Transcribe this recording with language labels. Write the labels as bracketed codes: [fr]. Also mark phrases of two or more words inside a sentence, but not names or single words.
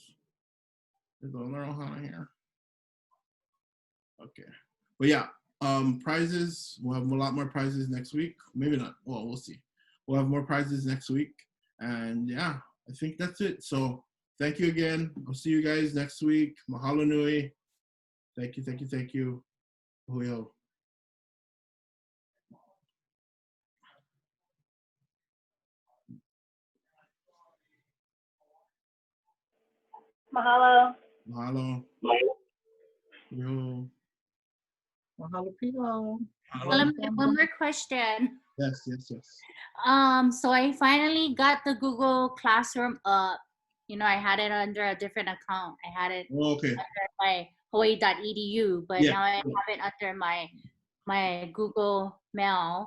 [en] Is the other Ohana here? Okay. But yeah, prizes. We'll have a lot more prizes next week. Maybe not. Well, we'll see. We'll have more prizes next week. And yeah, I think that's it. So thank you again. I'll see you guys next week. [haw] Mahalo nui. [en] Thank you. [haw] Hui hou. [en] Mahalo. Mahalo. Yo. Mahalo Pilo. One more question. Yes. So I finally got the Google Classroom up. I had it under a different account. I had it under my Hawaii.edu, but now I have it under my Google Mail.